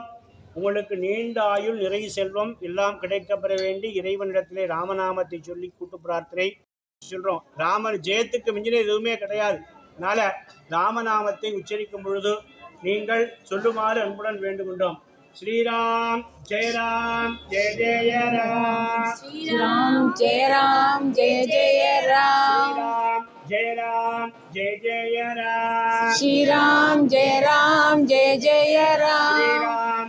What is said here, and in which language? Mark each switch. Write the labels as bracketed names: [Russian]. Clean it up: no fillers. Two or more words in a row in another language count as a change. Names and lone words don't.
[Tamil] உங்களுக்கு நீண்ட ஆயுள், நிறை செல்வம் எல்லாம் கிடைக்கப்பெற வேண்டி இறைவனிடத்திலே ராமநாமத்தை சொல்லி கூட்டு பிரார்த்தனை சொல்றோம். ராமன் ஜெயத்துக்கு மிஞ்சின எதுவுமே கிடையாது. அதனால ராமநாமத்தை உச்சரிக்கும் பொழுது நீங்கள் சொல்லுமாறு அன்புடன் வேண்டுகின்றோம். [Hindi] श्रीराम जय राम जय जय राम, श्रीराम जय राम जय जय राम, श्रीराम जय राम जय जय राम, श्रीराम जय राम जय जय राम,